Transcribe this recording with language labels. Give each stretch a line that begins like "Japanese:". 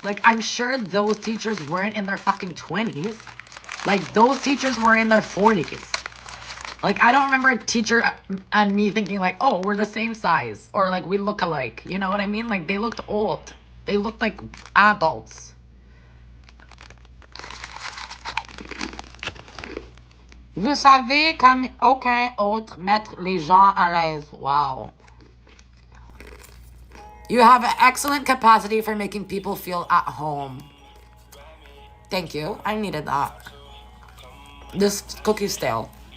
English: Like, I'm sure those teachers weren't in their fucking 20s. Like, those teachers were in their 40s. Like, I don't remember a teacher and me thinking, like, oh, we're the same size. Or, like, we look alike. You know what I mean? Like, they looked old. They looked like adults.
French: Vous savez comme aucun autre mettre les gens à l'aise.
English: Wow. You have an excellent capacity for making people feel at home. Thank you. I needed that. This cookie's stale.